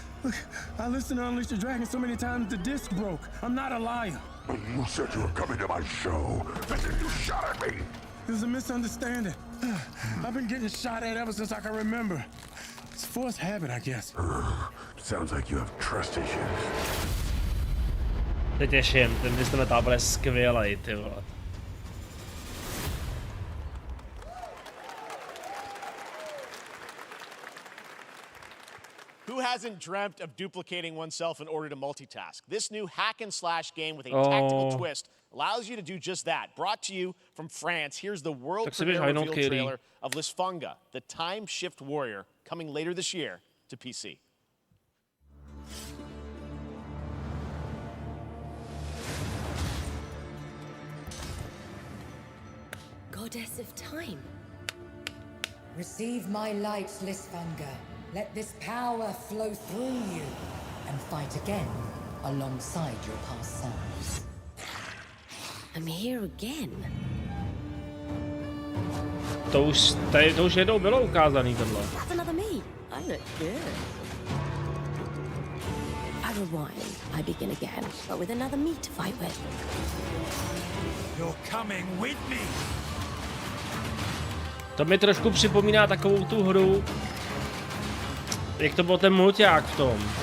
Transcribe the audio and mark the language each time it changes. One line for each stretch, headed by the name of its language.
English: Look, I listened to Unleash the Dragon so many times the disc broke. I'm not a liar. You said you were coming to my show, and then you shot at me. It was a misunderstanding. I've been getting shot at ever since I can remember. It's forced habit, I guess. Sounds like you have trust issues.
Czech: Se těším, ten Twisted bude skvělej, ty vole.
English: Who hasn't dreamt of duplicating oneself in order to multitask? This new hack and slash game with a tactical twist allows you to do just that. Brought to you from France, here's the world premiere reveal trailer of Lisfunga, the Time Shift Warrior, coming later this year to PC. Goddess of Time. Receive my light, Lisfunga. Let this power flow through you and fight again alongside your past selves. I'm here again.
Czech: To už jednou bylo ukázaný tohle.
English: That's another me. I look good. I rewind. I begin again, but with another me to fight with. You're coming with me.
Czech: To mi trošku připomíná takovou tu hru, jak to byl ten mulťák v tom.